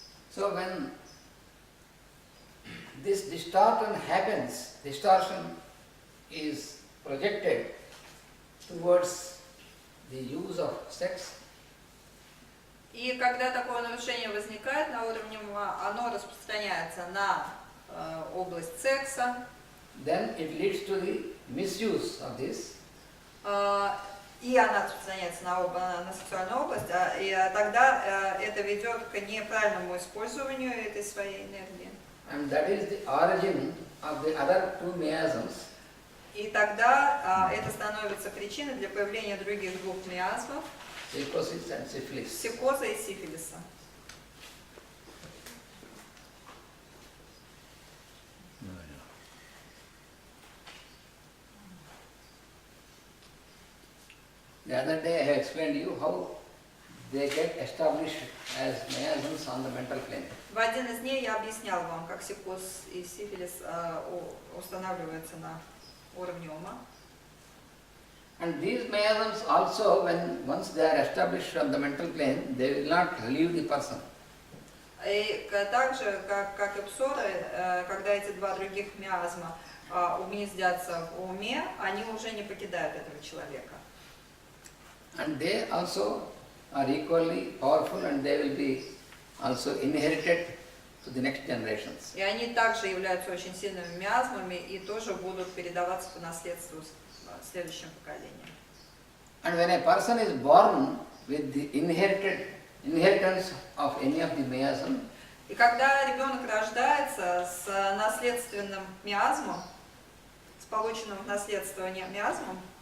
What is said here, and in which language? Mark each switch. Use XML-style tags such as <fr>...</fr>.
<en>So when this distortion happens, distortion is projected towards the use of sex.</en> <ru>И когда такое нарушение возникает на уровне ума, оно распространяется на область секса.</ru> <en>Then it leads to the misuse of this.</en> <ru>И она распространяется на сексуальную область, и тогда это ведет к неправильному использованию этой своей энергии.</ru> <en>And that is the origin of the other two miasms.</en> <ru>И тогда это становится причиной для появления других двух миазмов,</ru> <en>Psychosis and syphilis.</en> <ru>психоза и сифилиса.</ru> <en>No, no. The other day I have explained to you how they get established as miasms on the mental plane.</en> <ru>В один из дней я объясняла вам, как психоз и сифилис устанавливаются на уровне ума.</ru> <en>And these miasms also, when once they are established on the mental plane, they will not leave the person.</en> <ru>И так же, как и псоры, когда эти два других миазма угнездятся в уме, они уже не покидают этого человека.</ru> <en>And they also are equally powerful and they will be also inherited to the next generations.</en> <ru>И они также являются очень сильными миазмами и тоже будут передаваться по наследству следующим поколениям.</ru> <en>And when a person is born with the inheritance of any of the miasm,</en> <ru>И когда ребенок рождается с наследственным миазмом, с полученным в наследство миазмом,</ru>